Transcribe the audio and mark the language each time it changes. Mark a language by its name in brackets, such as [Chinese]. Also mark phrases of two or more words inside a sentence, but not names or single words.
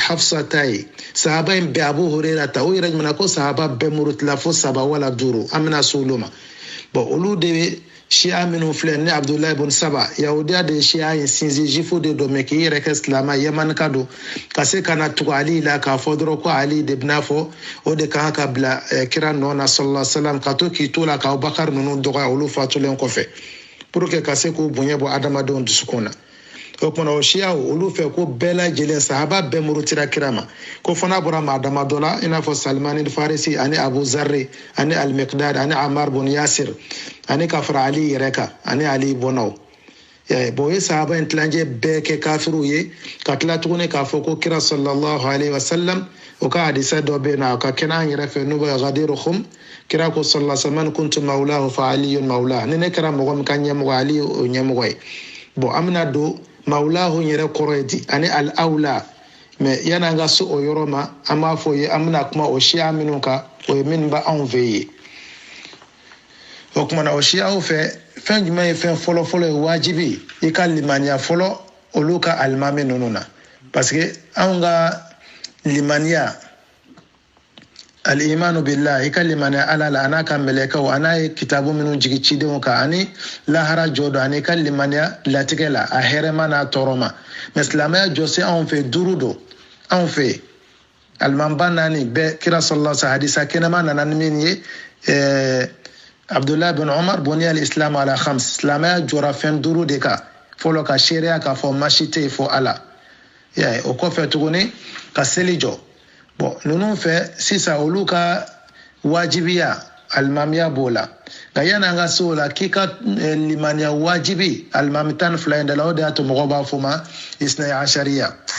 [Bambara] Hafsa ta ye sahaba in bɛɛ Abu Huraira ta o yɛrɛ ɲuman ko sahaba bɛɛ murutila fo 3 wala 5 an bɛna se olu ma bon olu de bɛ siya minnu filɛ ni Abdullahi ibn Saba yahudiya de ye siya in sinsin jifu de don mais k'i yɛrɛ kɛ silamɛ Yemen ka don ka se ka na tugu Ali la k'a fɔ dɔrɔn ko Ali de bɛna fɔ o de kan ka bila kira nɔ na [Arabic] صلى الله عليه وسلم [Bambara] ka to k'i to la ka Abubakar ninnu dɔgɔya olu fatulen kɔfɛ [French] pour que [Bambara] ka se k'u bonya bɔ adamadenw dusukun na o kumana o siyaw olu fɛ ko bɛɛ lajɛlen sahaba bɛɛ murutira kira ma ko fana bɔra maa dama dɔ la i n'a fɔ Salman al-Farisi ani Abu Zarri ani al-Miqdad ani Ammar bin Yasir ani ka fara Ali yɛrɛ kan ani Ali bɔnnaw bon o ye sahaba in tilancɛ bɛɛ kɛ kafiriw ye ka tila tuguni k'a fɔ ko kira [Arabic] صلى الله عليه وسلم [Bambara] o ka hadisa dɔ bɛ yen nɔ a ka kɛnɛ an yɛrɛ fɛ n'o bɛ Ghadir Khum kira ko [Arabic] صلى الله عليه وسلم كنت مولاه فعلي مولى [Bambara] ni ne kɛra mɔgɔ min ka ɲɛmɔgɔ Ali o ɲɛmɔgɔ ye bon an bɛna don mawlahu yɛrɛ kɔrɔ ye di ani al-awla mais yan'an ka se o yɔrɔ ma an b'a fɔ ye an bɛna kuma o siya minnu kan o ye minnu bɛ anw fɛ yen o kumana o siyaw fɛ fɛn jumɛn ye fɛn fɔlɔ-fɔlɔ ye wajibi i ka limaniya fɔlɔ olu ka alimami ninnu na [French] parce que [Bambara] anw ka limaniya [Arabic] الإيمان بالله [Bambara] i ka limaniya Ala la a n'a ka mɛlɛkɛw a n'a ye kitabu minnu jigi cidenw kan ani lahara jɔ don ani ka limaniya latigɛ la a hɛrɛma n'a tɔɔrɔ ma mais silamɛya jɔsen anw fɛ 5 don anw fɛ alimanba 4 bɛɛ kira [Arabic] صلى الله عليه وسلم [Bambara] hadisa kɛnɛma nana ni min ye Abdullah bin Umar [Arabic] بني الإسلام على 5 [Bambara] silamɛya jɔra fɛn 5 de kan fɔlɔ ka seereya k'a fɔ masi tɛ yen fɔ ala o kɔfɛ tuguni ka seli jɔ bon ninnu fɛ sisan olu ka wajibiya alimamiya b'o la nka yan'an ka se o la k'i ka limaniya wajibi alimami 12 in de la o de y'a to mɔgɔw b'a fɔ ma [Arabic] اثنا عشرية